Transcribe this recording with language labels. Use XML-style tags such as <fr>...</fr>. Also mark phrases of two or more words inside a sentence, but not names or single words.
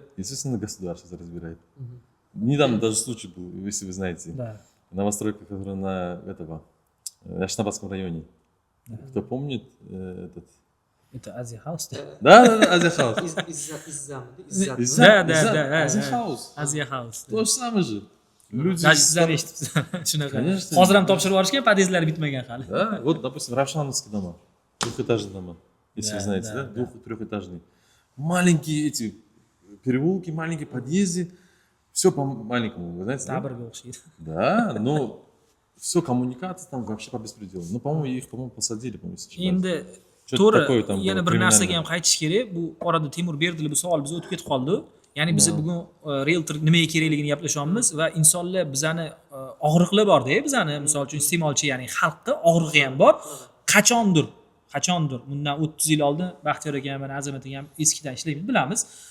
<ru>Естественно, государство это разбирает. Недавно даже случай был, если вы знаете, новостройка, которая на этого Яшнабадском районе. Кто помнит этот? Это Азия Хаус. Да, Азия Хаус. Да. Азия Хаус. Азия Хаус. То же самое же. Люди.</ru> <uz>Sizlar eshitibsiz. Shunaqa. Hozir ham topshirib yuborishgan, podyezdlari bitmagan hali.</uz> <ru>Да, вот, допустим, Равшановские дома, двухэтажные дома, если вы знаете, да, двух-трехэтажные. Маленькие эти переулки, маленькие подъезды, все по-маленькому, вы знаете, да? Но все, коммуникации там вообще по беспределу. Ну, по-моему, их, посадили, по-моему, сейчас.</ru> <uz>Endi to'g'ri, yana bir narsaga ham qaytish kerak. Bu orada Temur Berdili bu savol biz o'tib ketib qoldi. Ya'ni biz bugun realtor nimaga kerakligini gaplashyapmiz va insonlar bizani og'riqlar bor-da, bizani misol uchun iste'molchi, ya'ni xalqda og'rig'i ham bor. Qachondir bundan 30 yil oldin Baxtiyor aka ham, Azamat aka ham eskidan ishlaymiz, bilamiz.</uz>